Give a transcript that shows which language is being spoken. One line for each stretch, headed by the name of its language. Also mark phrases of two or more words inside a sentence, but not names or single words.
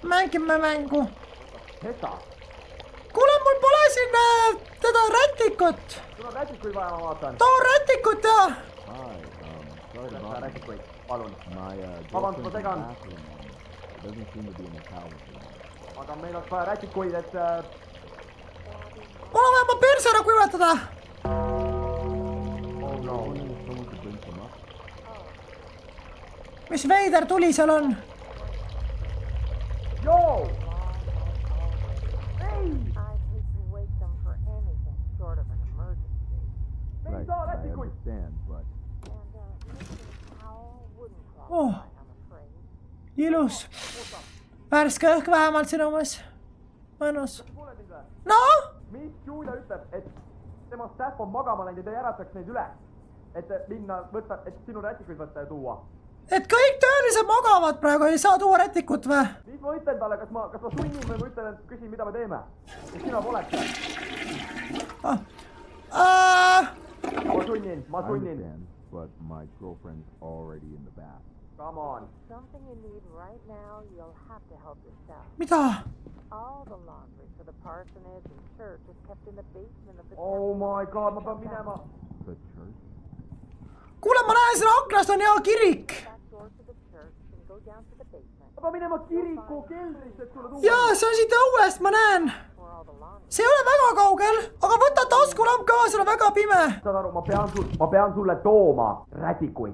Estonian: mängime mängu. Keda? Kuule, mul pole siin teda rätikut. Sul on rätikuid vaja, ma vaatan. Too rätikut ja. Kuidas sa rätikuid? Palun. Vabandust, ma segan.
English: Doesn't seem to be in the tower.
Estonian: Aga meil oleks vaja rätikuid, et... Mul on vaja oma perse ära kuivatada.
English: Oh no.
Estonian: Mis veider tuli seal on? Joo!
English: Right, I understand, but...
Estonian: Oh. Ilus. Värske õhk vähemalt sinu umbes. Mõnus. No? Miss Julia ütleb, et tema staff on magama läinud ja ta järataks neid üle. Et minna võtta, et sinu rätikuid võtta ja tuua. Et kõik töölised magavad praegu, ei saa tuua rätikut või? Mis ma ütlen talle, kas ma sunnin või ma ütlen, et küsin, mida me teeme? Et sina poleks. Ma sunnin.
English: But my girlfriend's already in the bath. Come on. Something you need right now, you'll have to help yourself.
Estonian: Mida?
English: All the laundry for the parsonage and church is kept in the basement of the Oh my god,
Estonian: ma pean minema.
English: The church?
Estonian: Kuule, ma näen siin aknast on hea kirik. Ma pean minema kiriku keldrisse, et sulle tuua. Jaa, see on siit õuest, ma näen. See ei ole väga kaugel, aga võta taskulamp kaasa, on väga pime. Saad aru, ma pean sulle tooma rätikuid.